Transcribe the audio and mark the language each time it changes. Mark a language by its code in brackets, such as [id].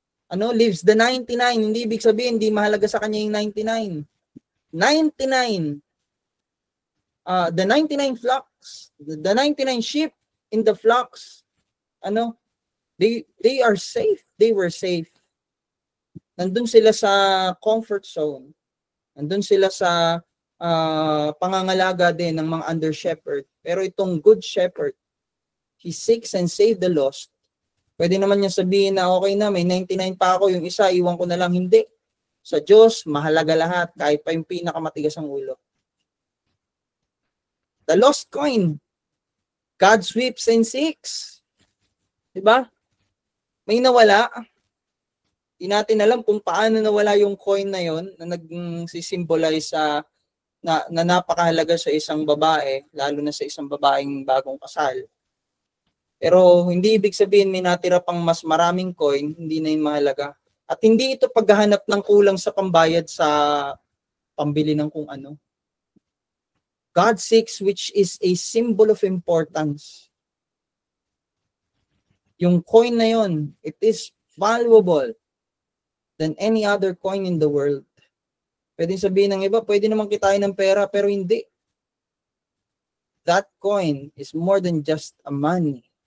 [en] Leaves the 99. [tl] Hindi ibig sabihin, hindi mahalaga sa kanya yung 99. [en] 99. The 99 flocks, the 99 sheep in the flocks, they are safe. They were safe. [tl] Nandun sila sa [en] comfort zone. [tl] Nandun sila sa pangangalaga din ng mga under shepherd. Pero itong [en] good shepherd, he seeks and save the lost. [tl] Pwede naman niya sabihin na okay na, may 99 pa ako, yung isa, iwan ko na lang. Hindi. Sa Diyos, mahalaga lahat, kahit pa yung pinakamatigas ang ulo. [en] The lost coin, God sweeps and seeks. [tl] Diba? May nawala. Hindi natin alam kung paano nawala yung coin na yon na nag-symbolize na napakahalaga sa isang babae, lalo na sa isang babaeng bagong kasal. Pero hindi ibig sabihin may natira pang mas maraming coin, hindi na yun mahalaga. At hindi ito paghahanap ng kulang sa pambayad sa pambili ng kung ano. [en] God seeks, which is a symbol of importance. [tl] Yung coin na yon, [en] it is valuable than any other coin in the world. [tl] Pwede sabihin ng iba, pwede naman kitain ng pera, pero hindi. [en] That coin is more than just a money.